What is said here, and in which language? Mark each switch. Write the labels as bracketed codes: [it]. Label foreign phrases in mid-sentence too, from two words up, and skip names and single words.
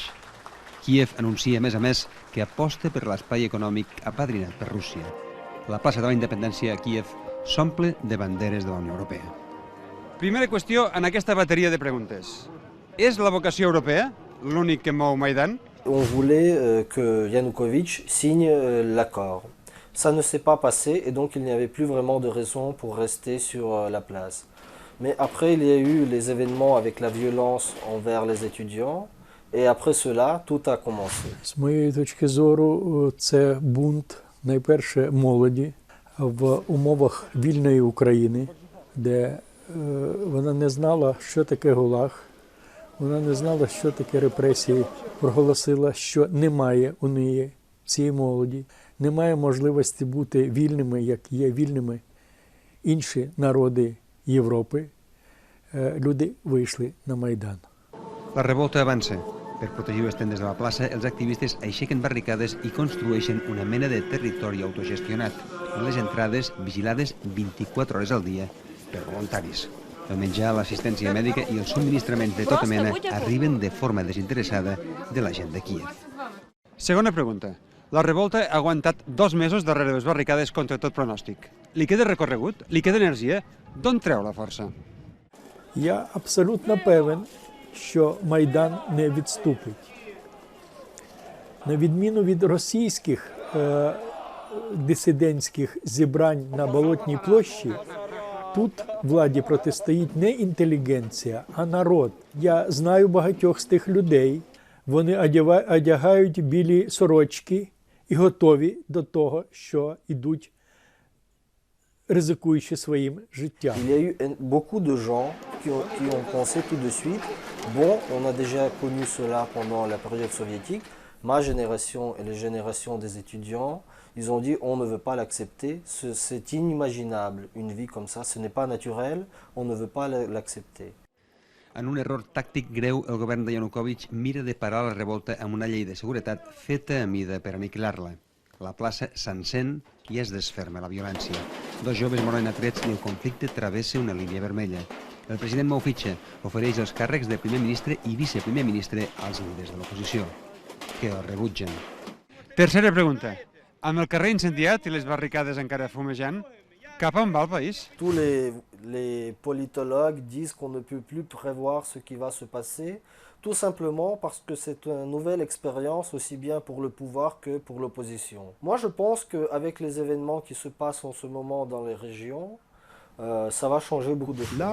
[ca] Kíev anuncia, a més, que aposta per l'espai econòmic apadrinat per Rússia. La plaça de la Independència a Kíev s'omple de banderes de la Unió Europea. Primera qüestió en aquesta bateria de preguntes. És la vocació europea l'únic que mou Maidan? [fr] On voulait que Yanukovych signe l'accord. Ça ne s'est pas passé et donc il n'y avait plus vraiment de raison pour rester sur la place. Mais après il y a eu les événements avec la violence envers les étudiants et après cela tout a commencé. [uk] З моєї точки зору, це бунт найперше молоді в умовах вільної України, де вона не знала, що таке ГУЛАГ, вона не знала, що таке репресії, проголосила, що немає у неї цієї молоді, немає можливості бути вільними, як є вільними інші народи Європи. Люди вийшли на Майдан. [ca] La revolta avança. Per protegir les tendes de la plaça, els activistes aixequen barricades i construeixen una mena de territori autogestionat, amb les entrades vigilades 24 hores al dia per voluntaris. El menjar, l'assistència mèdica i els subministraments de tota mena arriben de forma desinteressada de la gent de Kíev. Segona pregunta. La revolta ha aguantat 2 mesos darrere les barricades contra tot pronòstic. Li queda recorregut? Li queda energia? D'on treu la força? [uk] Я абсолютно певен, що Майдан не відступить. На відміну від російських дисидентських зібрань на Болотній площі, тут владі протистоїть не інтелігенція, а народ. Я знаю багатьох з тих людей. Вони одягають білі сорочки і готові до того, що йдуть, ризикуючи своїм життям. [fr] Il y a eu beaucoup de gens qui ont pensé tout de suite, bon, on a déjà connu cela pendant la période soviétique, ma génération et les générations des étudiants, ils ont dit on ne veut pas l'accepter, c'est inimaginable, une vie comme ça, ce n'est pas naturel, on ne veut pas l'accepter. [ca] En un error tàctic greu, el govern de Yanukovych mira de parar la revolta amb una llei de seguretat feta a mida per aniquilar-la. La plaça s'encén i es desferma la violència. 2 joves moren atrets i el conflicte travessa una línia vermella. El president mou fitxa, ofereix els càrrecs de primer ministre i viceprimer ministre als líders de l'oposició, que el rebutgen. Tercera pregunta. Amb el carrer incendiat i les barricades encara fumejant, cap on va el país? [fr] Tous les politologues disent qu'on ne peut plus prévoir ce qui va se passer, tout simplement parce que c'est une nouvelle expérience aussi bien pour le pouvoir que pour l'opposition. Moi je pense qu'avec les événements qui se passent en ce moment dans les régions, ça va changer beaucoup de choses.